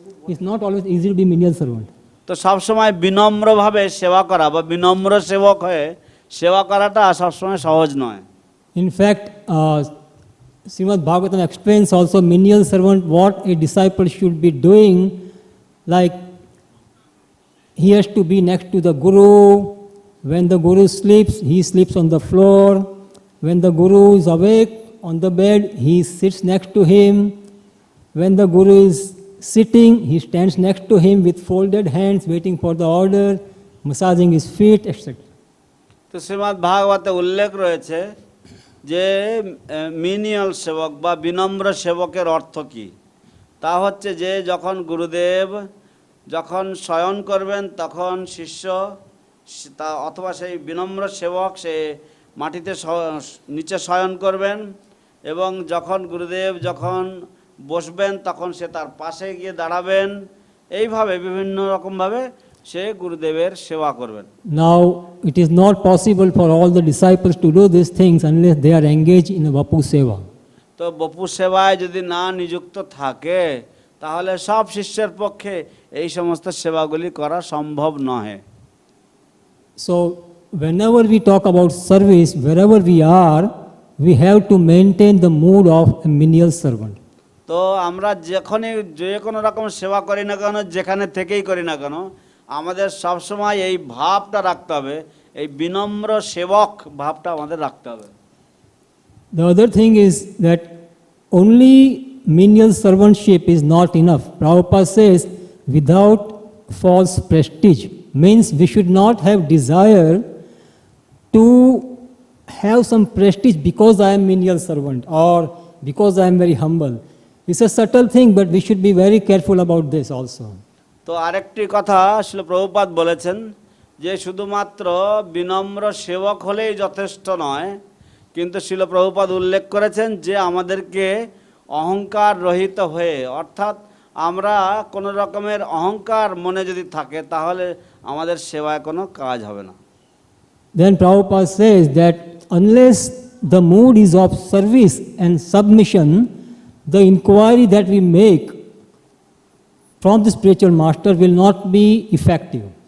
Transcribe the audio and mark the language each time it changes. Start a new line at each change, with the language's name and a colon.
English: It's not always easy to be menial servant.
Bangla: তো সবসময় বিনম্রভাবে সেবা করা বা বিনম্র সেবক হয়ে সেবা করাটা সবসময় সহজ নয়।
English: In fact, Srimad Bhagavatam explains also menial servant what a disciple should be doing, like he has to be next to the Guru. When the Guru sleeps, he sleeps on the floor. When the Guru is awake on the bed, he sits next to him. When the Guru is sitting, he stands next to him with folded hands, waiting for the order, massaging his feet, etc.
Bangla: তো শ্রীমদ্ ভাগবতে উল্লেখ রয়েছে যে মিনিয়াল সেবক বা বিনম্র সেবকের অর্থ কী। তা হচ্ছে যে যখন গুরুদেব যখন শয়ন করবেন তখন শিষ্য তা অথবা সেই বিনম্র সেবক সে মাটিতে নিচে শয়ন করবেন, এবং যখন গুরুদেব যখন বসবেন তখন সে তার পাশে গিয়ে দাঁড়াবেন। এইভাবে বিভিন্ন রকমভাবে সে গুরুদেবের সেবা করবেন।
English: Now, it is not possible for all the disciples to do these things unless they are engaged in a Vapu Seva.
Bangla: তো বপু সেবায় যদি না নিযুক্ত থাকে তাহলে সব শিষ্যের পক্ষে এই সমস্ত সেবাগুলি করা সম্ভব নয়।
English: So, whenever we talk about service, wherever we have to maintain the mood of a menial servant.
Bangla: তো আমরা যখনই যে কোনো রকম সেবা করি না কেন, যেখানে থেকেই করি না কেন, আমাদের সবসময় এই ভাবটা রাখতে হবে, এই বিনম্র সেবক ভাবটা আমাদের রাখতে হবে।
English: The other thing is that only menial servantship is not enough. Prabhupada says, without false prestige, means we should not have desire to have some prestige because I am menial servant or because I am very humble. It's a subtle thing, but we should be very careful about this also.
Bangla: তো আরেকটি কথা শ্রীল প্রভুপাদ বলেছেন যে শুধুমাত্র বিনম্র সেবক হলেই যথেষ্ট নয়, কিন্তু শ্রীল প্রভুপাদ উল্লেখ করেছেন যে আমাদেরকে অহংকার রহিত হয়ে, অর্থাৎ আমরা কোনো রকমের অহংকার মনে যদি থাকে তাহলে আমাদের সেবায় কোনো কাজ হবে না।
English: Then Prabhupada says that unless the mood is of service and submission, the inquiry that we make from the spiritual master will not be effective.